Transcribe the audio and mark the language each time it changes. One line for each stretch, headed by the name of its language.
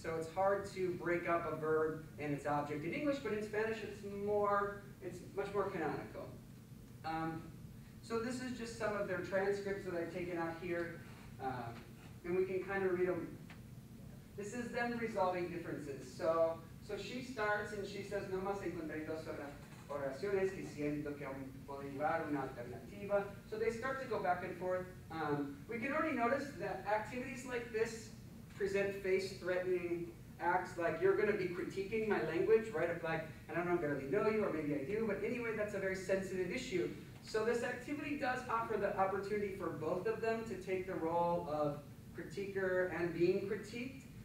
English: So it's hard to break up a verb and its object in English, but in Spanish it's much more canonical. So this is just some of their transcripts that I've taken out here. And we can kind of read them. This is them resolving differences. So she starts and she says,
Spanish: no más encontré 2 oraciones que siento que aún puedo llevar una alternativa.
English: So they start to go back and forth. We can already notice that activities like this present face-threatening acts, like you're going to be critiquing my language, right? If like, I don't barely know you, or maybe I do, but anyway, that's a very sensitive issue. So this activity does offer the opportunity for both of them to take the role of critiquer and being critiqued.